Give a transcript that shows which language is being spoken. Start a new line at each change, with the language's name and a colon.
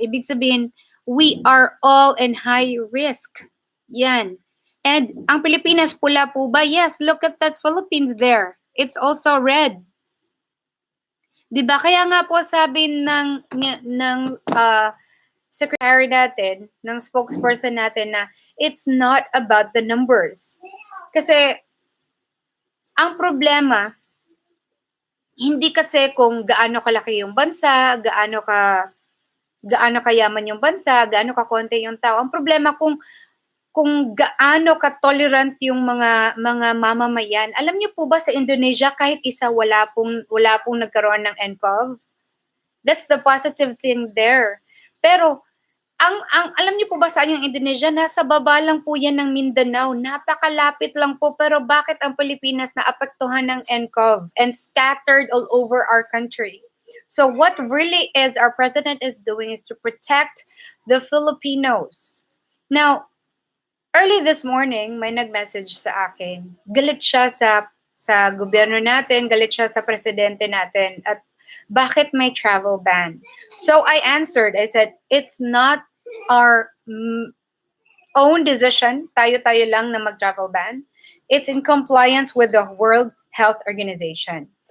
Filipino: Ibig sabihin,
English: we are all in high risk.
Filipino: Yan. And, ang Pilipinas, pula po ba?
English: Yes, look at that Philippines there. It's also red. Diba?
Filipino: Kaya nga po sabi ng secretary natin, ng spokesperson natin na
English: it's not about the numbers.
Filipino: Kasi ang problema, hindi kasi kung gaano kalaki yung bansa, gaano kayaman yung bansa, gaano kakonti yung tao. Ang problema kung gaano ka-tolerant yung mga mamamayan. Alam niyo po ba sa Indonesia kahit isa wala pong nagkaroon ng nCoV?
English: That's the positive thing there.
Filipino: Pero ang alam niyo po ba saan yung Indonesia? Nasa baba lang po yan ng Mindanao. Napakalapit lang po, pero bakit ang Pilipinas naapektuhan ng nCoV
English: and scattered all over our country? So what really is our president is doing is to protect the Filipinos. Now, early this morning,
Filipino: may nag-message sa akin. Galit siya sa gobyerno natin, galit siya sa presidente natin, at bakit may travel ban?
English: So I answered, I said, it's not our own decision,
Filipino: tayo-tayo lang na mag-travel ban.
English: It's in compliance with the World Health Organization.